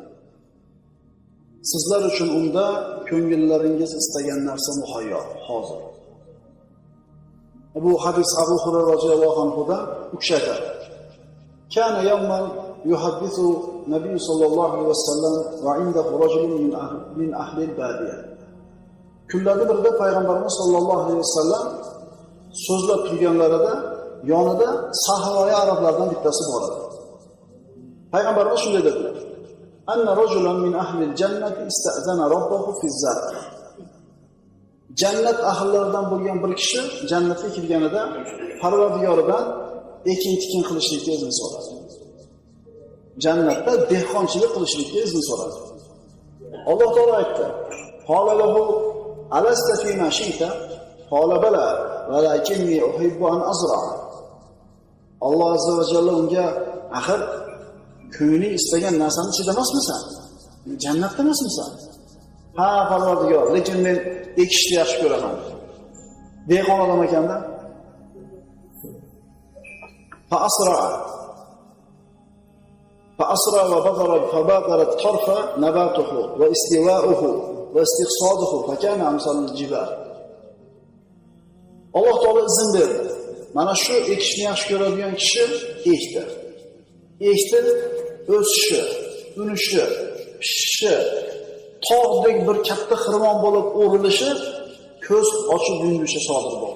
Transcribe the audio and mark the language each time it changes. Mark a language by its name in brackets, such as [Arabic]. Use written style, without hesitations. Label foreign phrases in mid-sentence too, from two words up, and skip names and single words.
[Uzbek] Sizlar uchun unda ko'ngillaringiz istagan narsa muhayyo, hozir. Bu hadis Abu Hurayra [Arabic] رضي الله عنه [Uzbek] ukshaydi. [Arabic] كان يوما يحدث النبي صلى الله عليه وسلم وعنده رجل من أهل البادية. [Uzbek] Kunlarda birida payg'ambarimiz [Arabic] صلى الله عليه وسلم [Uzbek] so'zlab turganlarida yonida sahroyi arablardan bittasi bor edi. Payg'ambarimiz shunday dedilar: [Arabic] "أن رجلا من أهل الجنة استأذن ربه في الزرع." [Uzbek] Jannat ahllaridan bo'lgan bir kishi jannatga kirganida Parvardigoridan ekin-tikin qilishlikka izn so'radi. Jannatda dehqonchilik qilishlikka izn so'radi. Alloh taolo aytdi: [Arabic] "قال له ألست فيما شئت?" قال بلى ولكني أحب أن أزرع. [Uzbek] Alloh [Arabic] عز وجل [Uzbek] unga: "Axir ko'ngling istagan narsani chidamasmisan? Jannatda emasmisan?" "Ha, Parvardigor, lekin men ekishni yaxshi ko'raman." Dehqon odam ekanda. [Arabic] فأسرع فبادرت طرف نباته واستواؤه واستقصاده فكان أمثال الجبال. [Uzbek] Alloh taolo izn berdi. Mana shu ekishni yaxshi ko'radigan kishi ekdi. Ekdi, o'sishi, unishi, pishishi, tog'dek bir katta xirmon bo'lib o'rilishi, ko'z ochib yumilishi sodir bo'ldi.